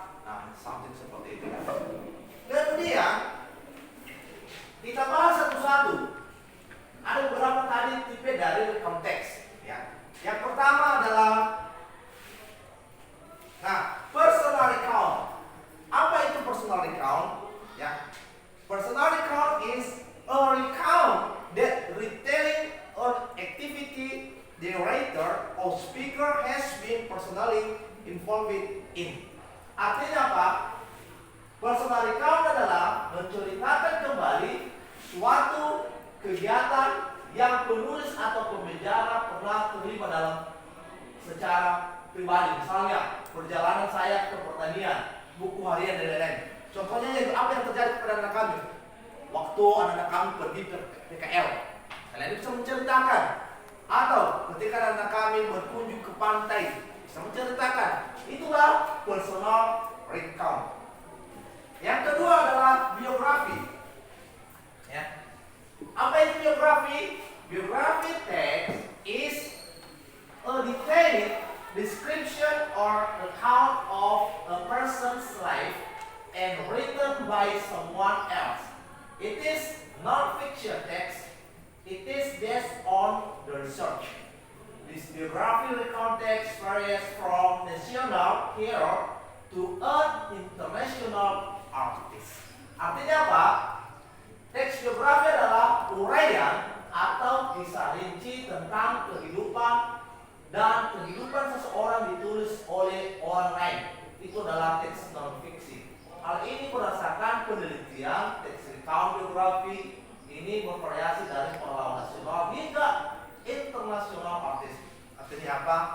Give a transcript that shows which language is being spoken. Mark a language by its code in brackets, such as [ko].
[id] Nah, something seperti itu. Ya. Kemudian kita bahas satu-satu. Ada beberapa tadi tipe dari konteks. Ya. Yang pertama adalah personal recount. Apa itu personal recount? Ya. [en] Personal recount is a recount that retelling an activity the narrator or speaker has been personally involved in. [id] Artinya apa? Personal recount adalah menceritakan kembali suatu kegiatan yang penulis atau pembicara pernah terlibat dalam secara pribadi. Misalnya perjalanan saya ke pertanian, buku harian dan lain-lain. Contohnya yaitu apa yang terjadi kepada anak kami waktu anak-anak kami pergi ke PKL. Kalian bisa menceritakan. Atau ketika anak kami berkunjung ke pantai, bisa menceritakan. Itulah personal recount. Yang kedua adalah biografi. Ya. Apa itu biografi? [en] Biografi text is a detailed description or account of a person's life and written by someone else. It is non-fiction text. It is based on the research. This biography context varies from national hero to an international artist. [id] Artinya apa? Teks biografi adalah uraian atau kisah rinci tentang kehidupan dan kehidupan seseorang ditulis oleh orang lain. Itu adalah teks non-fiksi. Hal ini berdasarkan penelitian teks recount biografi ini bervariasi dari pahlawan nasional hingga internasional artis. Artinya apa?